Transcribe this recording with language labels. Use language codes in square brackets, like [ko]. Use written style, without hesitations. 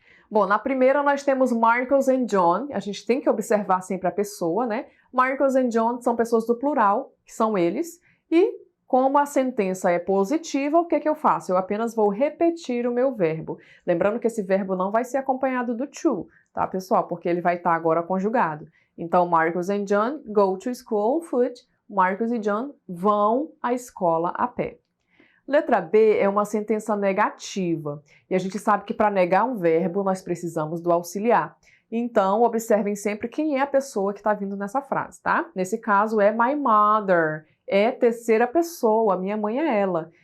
[pt] Bom, na primeira nós temos Marcus and John, a gente tem que observar sempre a pessoa, né? Marcus and John são pessoas do plural, que são eles, e como a sentença é positiva, o que eu faço? Eu apenas vou repetir o meu verbo. Lembrando que esse verbo não vai ser acompanhado do to, tá, pessoal? Porque ele vai estar agora conjugado. Então, [en] Marcus and John go to school on foot. [pt] Marcus e John vão à escola a pé. Letra B é uma sentença negativa. E a gente sabe que para negar um verbo, nós precisamos do auxiliar. Então, observem sempre quem é a pessoa que está vindo nessa frase, tá? Nesse caso, é [en] my mother. [pt] É terceira pessoa, minha mãe é ela.